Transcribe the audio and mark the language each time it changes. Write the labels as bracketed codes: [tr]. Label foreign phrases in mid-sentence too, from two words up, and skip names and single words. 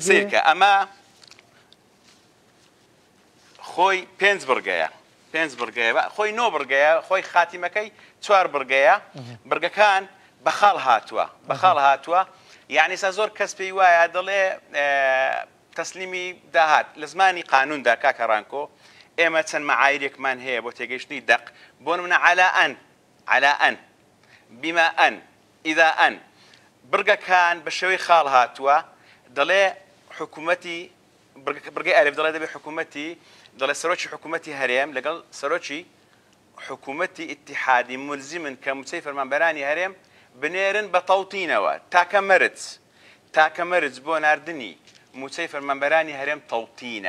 [ckb] سیرکە ئەمە خۆی 5 بڕگەیە، 5 بڕگەیە، خۆی 9 بڕگەیە، خۆی خاتیمەکەی 4 بڕگەیە. بڕگەکان بەخاڵ هاتووە، یعنی سا زۆر کەس پێی وایە دەڵێ تەسلیمی داهات لە زمانی قانوندا کاکە ڕانکۆ ئێمە چەند مەعایرێکمان هەیە بۆ تێگەیشتنی دەق بۆ نمونە [ar] على أن بما أن إذا أن [ckb] برگەکان بە شێوەی خاڵ هاتووە دەڵێ حکوومەتی برگەی ئەلف دەڵێ دەبێ حکوومەتی دەڵێ سەرۆکی حکوومەتی هەرێم لەگەڵ سەرۆکی حکوومەتی ئیتیحادی ملزمن کە موچەی فەرمانبەرانی هەرێم بنێرن بە تەوتینەوە تاکە مەرج بۆ ناردنی موچەی فەرمانبەرانی هەرێم تەوتینە.